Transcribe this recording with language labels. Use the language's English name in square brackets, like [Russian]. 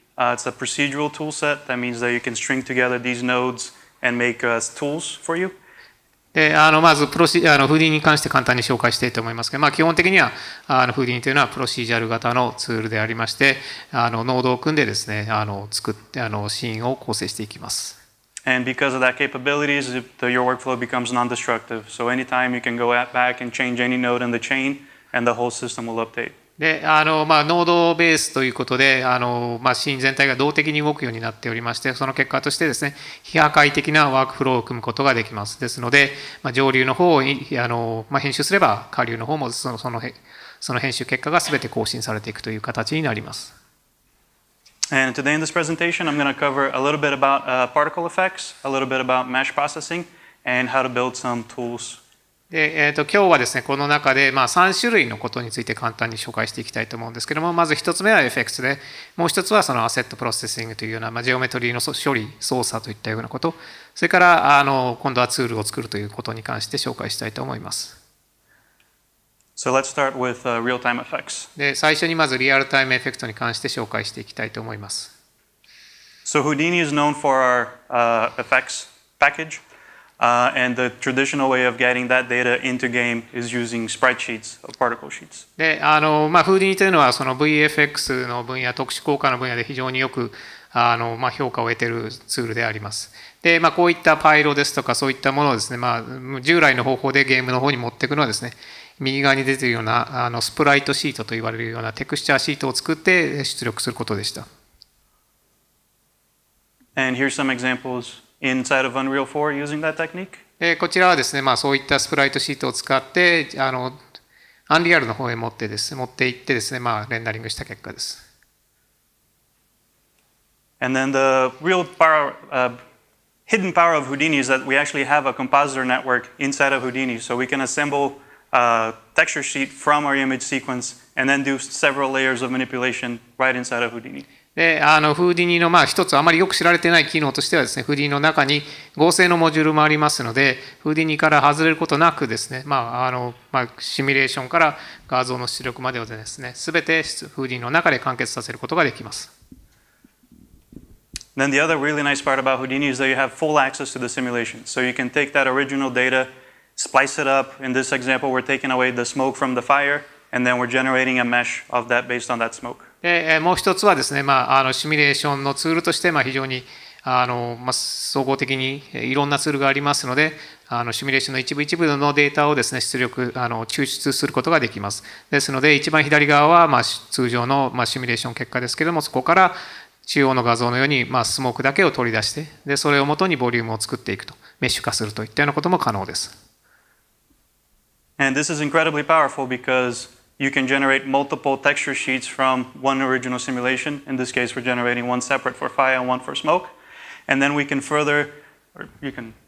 [English] It's a procedural tool set. That means that you can string together these nodes and make tools for you. [Japanese] でまずフーディニに関して簡単に紹介したいと思いますが、基本的にはフーディニというのはプロシージャル型のツールでありまして、ノードを組んでですね、作ってシーンを構成していきます。 [English] And because of that capabilities, your workflow becomes non-destructive. So anytime you can go back and change any node in the chain, and the whole system will update. [Japanese] でノードベースということでシーン全体が動的に動くようになっておりまして、その結果としてですね、非破壊的なワークフローを組むことができます。ですので、上流の方を編集すれば下流の方もその編集結果が全て更新されていくという形になります。 [English] And today in this presentation, I'm going to cover a little bit about particle effects, a little bit about mesh processing, and how to build some tools. [Japanese] で今日はですね、この中で3種類のことについて簡単に紹介していきたいと思うんですけども、まず1つ目は FX で、もう1つはそのアセットプロセッシングというような、ジオメトリーの処理、操作といったようなこと、それから今度はツールを作るということに関して紹介したいと思います。 [English] So let's start with real-time effects. [Japanese] で最初にまずリアルタイムエフェクトに関して紹介していきたいと思います。 [English] So Houdini is known for our effects package. And the traditional way of getting that data into game is using sprite sheets or particle sheets. [Japanese] でフーディニというのはその VFX の分野、特殊効果の分野で非常によく評価を得ているツールであります。でこういったパイロですとかそういったものをですね、従来の方法でゲームの方に持っていくのはですね、右側に出ているようなスプライトシートと言われるようなテクスチャーシートを作って出力することでした。 [English] And here's some examples inside of Unreal 4 using that technique. [Japanese] こちらはですね、そういったスプライトシートを使ってアンリアルの方へ持っていってですね、レンダリングした結果です。 [English] And then the real power, hidden power of Houdini is that we actually have a compositor network inside of Houdini, so we can assemble a texture sheet from our image sequence and then do several layers of manipulation right inside of Houdini. [Japanese] でフーディニの一つあまりよく知られていない機能としてはですね、フーディニの中に合成のモジュールもありますので、フーディニから外れることなくですね、シミュレーションから画像の出力までをですね、すべてフーディニの中で完結させることができます。 [English] Then the other really nice part about Houdini is that you have full access to the simulation. So you can take that original data, splice it up. In this example, we're taking away the smoke from the fire, and then we're generating a mesh of that based on that smoke. [Japanese] でもう一つはですね、シミュレーションのツールとして非常に総合的にいろんなツールがありますので、シミュレーションの一部のデータをですね、抽出することができます。ですので、一番左側は通常のシミュレーション結果ですけれども、そこから中央の画像のようにスモークだけを取り出して、でそれをもとにボリュームを作っていくと、メッシュ化するといったようなことも可能です。 [English] And this is incredibly powerful because you can generate multiple texture sheets from one original simulation. In this case, we're generating one separate for fire and one for smoke. And then we can further, or you can,